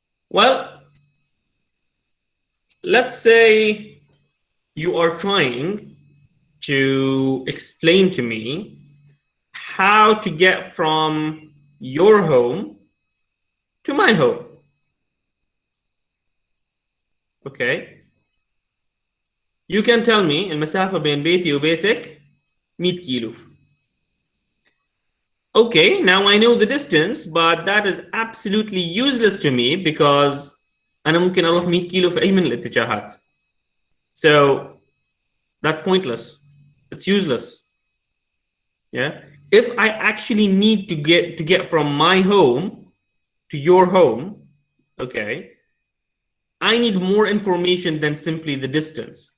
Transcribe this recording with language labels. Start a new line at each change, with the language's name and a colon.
English: Well, let's say you are trying to explain to me how to get from your home to my home. Okay. You can tell me
Arabic: المسافة بين بيتي وبيتك 100 كيلو.
English: Okay, now I know the distance, but that is absolutely useless to me because
Arabic: أنا ممكن أروح 100 كيلو في أي من الاتجاهات.
English: So that's pointless. It's useless. Yeah. If I actually need to get from my home to your home, okay, I need more information than simply the distance.